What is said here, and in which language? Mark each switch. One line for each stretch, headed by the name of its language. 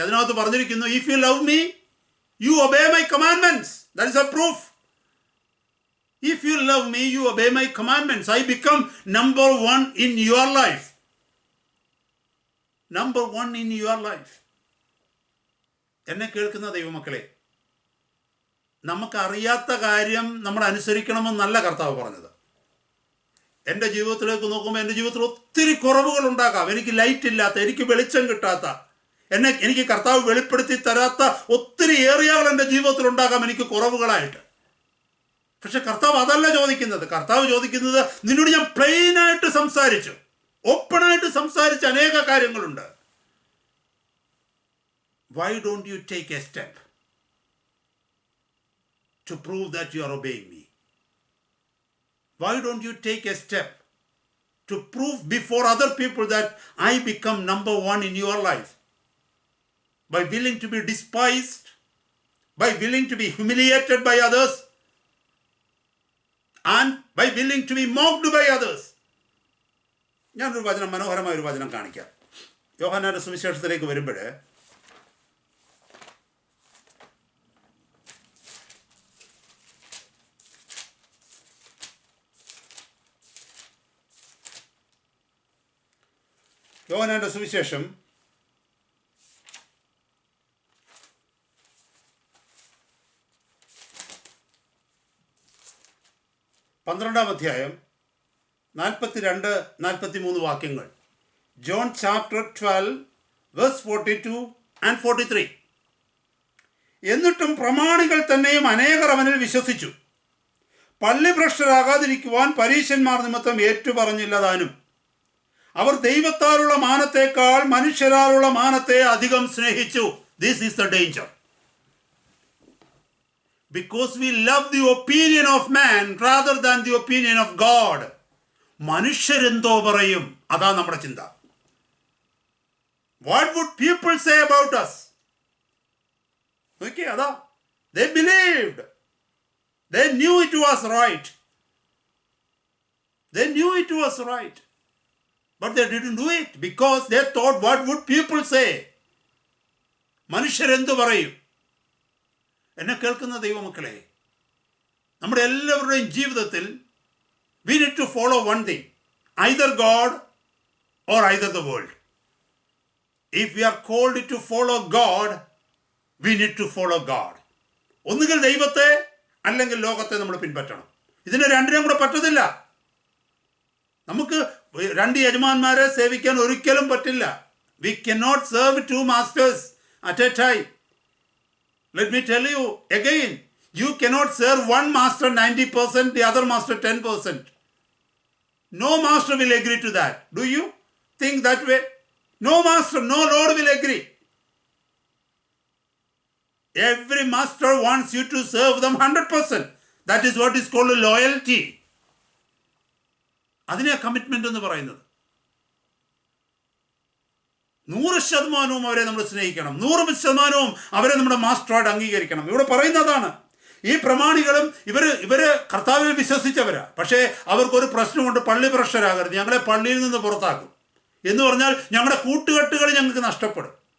Malayalam: അതിനകത്ത് പറഞ്ഞിരിക്കുന്നു,
English: if you love me, you obey my commandments. That is a proof. If you love me, you obey my commandments. I become number one in your life. Number one in your life.
Malayalam: എന്നെ കേൾക്കുന്ന ദൈവമക്കളെ, നമുക്കറിയാത്ത കാര്യം നമ്മൾ അനുസരിക്കണമെന്നല്ല കർത്താവ് പറഞ്ഞത്. എൻ്റെ ജീവിതത്തിലേക്ക് നോക്കുമ്പോൾ എൻ്റെ ജീവിതത്തിൽ ഒത്തിരി കുറവുകൾ ഉണ്ടാകാം. എനിക്ക് ലൈറ്റ് ഇല്ലാത്ത, എനിക്ക് വെളിച്ചം കിട്ടാത്ത, എനിക്ക് കർത്താവ് വെളിപ്പെടുത്തി തരാത്ത ഒത്തിരി ഏരിയകൾ എൻ്റെ ജീവിതത്തിൽ ഉണ്ടാകാം, എനിക്ക് കുറവുകളായിട്ട്. പക്ഷെ കർത്താവ് അതല്ല ചോദിക്കുന്നത്. കർത്താവ് ചോദിക്കുന്നത്, നിന്നോട് ഞാൻ പ്ലെയിനായിട്ട് സംസാരിച്ചു, ഓപ്പണായിട്ട് സംസാരിച്ച അനേക കാര്യങ്ങളുണ്ട്.
English: Why don't you take a step to prove that you are obeying me? Why don't you take a step to prove before other people that I become number one in your life? By willing to be despised, by willing to be humiliated by others, and by willing to be mocked by others.
Malayalam: ഞാനൊരു വചനം, മനോഹരമായൊരു വചനം കാണിക്കാം. യോഹന്നാന്റെ സുവിശേഷത്തിലേക്ക് വരുമ്പോൾ യോഹന്നാന്റെ സുവിശേഷം 12 അധ്യായം 42-43 വാക്യങ്ങൾ.
English: John chapter 12 verse 42 and 43.
Malayalam: എന്നിട്ടും പ്രമാണികൾ തന്നെയും അനേകർ അവനിൽ വിശ്വസിച്ചു. പള്ളിഭ്രഷ്ടരാകാതിരിക്കുവാൻ പരീശന്മാർ നിമിത്തം ഏറ്റുപറഞ്ഞില്ല താനും. അവർ ദൈവത്താലുള്ള മാനത്തേക്കാൾ മനുഷ്യരാലുള്ള മാനത്തെ അധികം സ്നേഹിച്ചു.
English: This is the danger. Because we love the opinion of man rather than the opinion of God.
Malayalam: മനുഷ്യരെന്തോ പറയും, അതാ നമ്മുടെ ചിന്ത.
English: What would people say about us? Okay,
Malayalam: അതാ.
English: They believed. They knew it was right. They knew it was right. But they didn't do it because they thought, what would people say?
Malayalam: മനുഷ്യരെന്തു പറയും? എന്നെ കേൾക്കുന്ന ദൈവമക്കളെ, നമ്മുടെ എല്ലാവരുടെയും ജീവിതത്തിൽ
English: we need to follow one thing, either God or either the world. If we are called to follow God, we need to follow God.
Malayalam: ഒന്നുകിൽ ദൈവത്തെ അല്ലെങ്കിൽ ലോകത്തെ നമ്മൾ പിൻപറ്റണം. ഇതിന് രണ്ടിനും കൂടെ പറ്റത്തില്ല. നമുക്ക് രണ്ട് യജമാന്മാരെ സേവിക്കാൻ ഒരിക്കലും പറ്റില്ല.
English: We cannot serve two masters at a time. Let me tell you again, you cannot serve one master 90%, the other master 10%. No master will agree to that. Do you think that way? No master, no Lord will agree. Every master wants you to serve them 100%. That is what is called loyalty.
Malayalam: അതിനെ commitment എന്ന് പറയുന്നത്. 100% അവരെ നമ്മൾ സ്നേഹിക്കണം, 100% അവരെ നമ്മുടെ മാസ്റ്ററായിട്ട് അംഗീകരിക്കണം. ഇവിടെ പറയുന്നതാണ്. ഈ പ്രമാണികളും ഇവര് കർത്താവിൽ വിശ്വസിച്ചവരാ. പക്ഷേ അവർക്കൊരു പ്രശ്നമുണ്ട്, പള്ളി ഭ്രഷ്ടരാകരുത്, ഞങ്ങളെ പള്ളിയിൽ നിന്ന് പുറത്താക്കും എന്ന് പറഞ്ഞാൽ ഞങ്ങളുടെ കൂട്ടുകെട്ടുകൾ ഞങ്ങൾക്ക് നഷ്ടപ്പെടും.